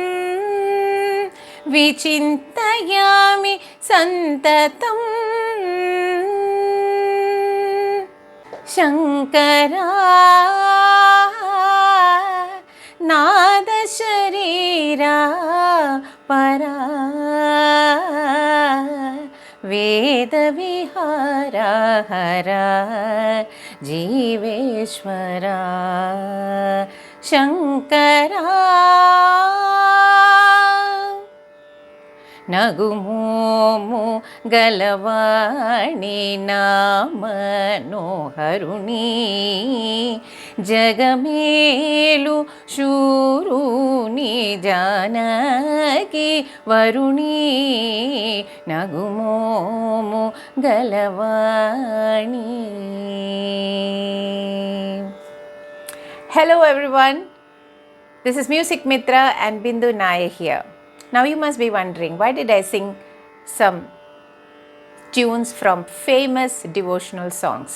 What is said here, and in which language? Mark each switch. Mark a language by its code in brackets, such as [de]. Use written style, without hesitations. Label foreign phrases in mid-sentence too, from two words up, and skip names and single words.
[sa] विचिन्तयामि सन्ततम् शङ्करा नादशरीरा परा वेदविहारा हरा जीवेश्वरा [te] शङ्करा నగుమోము గలవాణి నామనోహరుణి జగమేలు శూరుని జానకి వరుణి నగుమోము గలవాణి. [en] Hello everyone, this is Music Mitra and Bindu Nair here. Now you must be wondering, why did I sing some tunes from famous devotional songs?